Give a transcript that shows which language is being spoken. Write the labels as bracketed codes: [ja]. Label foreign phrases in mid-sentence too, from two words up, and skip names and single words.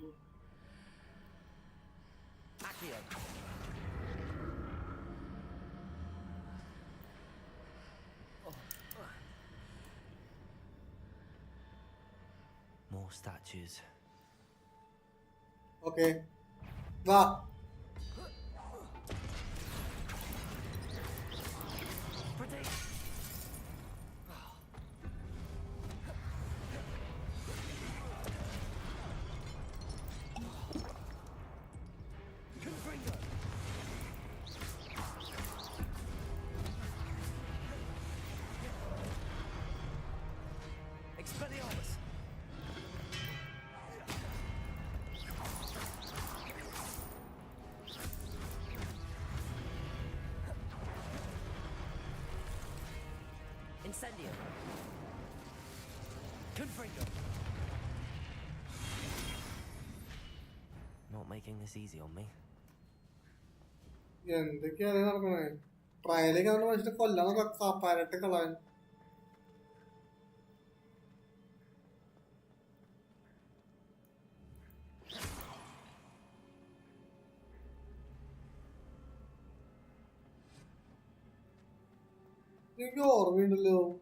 [la] Accio. [en] More statues. [ml] ഓക്കെ, വാ. [la] Protego. Confringo. Expelliarmus. Incendio. Confringo. [en] Not making this easy on me. [ml] എന്തൊക്കെയാണ് നടക്കണേ? ട്രയലേക്ക് അവനെ മനുഷ്യനെ കൊല്ലാന്നൊക്കെ കാപ്പാരട്ട് കളയാൻ. എനിക്ക് ഓർമ്മയുണ്ടല്ലോ.